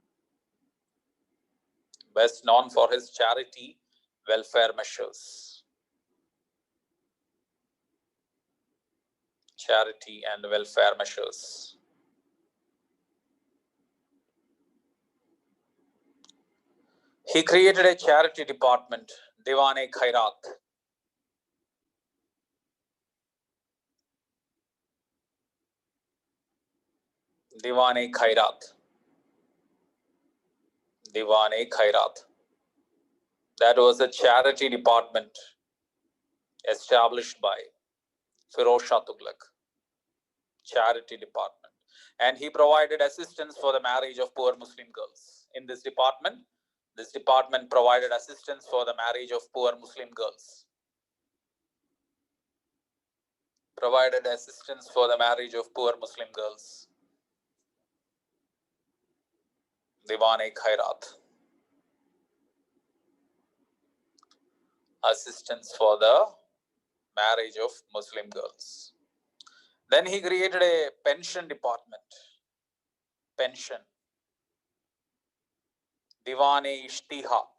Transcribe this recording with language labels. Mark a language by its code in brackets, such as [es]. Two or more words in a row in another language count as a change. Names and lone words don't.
[en] Best known for his charity welfare measures. Charity and welfare measures. He created a charity department, Diwan-e-Khairat. Diwan-e-Khairat. Diwan-e-Khairat. That was a charity department established by Firoz Shah Tughlaq. Charity department. And he provided assistance for the marriage of poor Muslim girls. In this department provided assistance for the marriage of poor Muslim girls. Provided assistance for the marriage of poor Muslim girls. Diwan-e-Khairat. Assistance for the marriage of Muslim girls. Then he created a pension department. Pension. Diwan-e-Ishtihaq.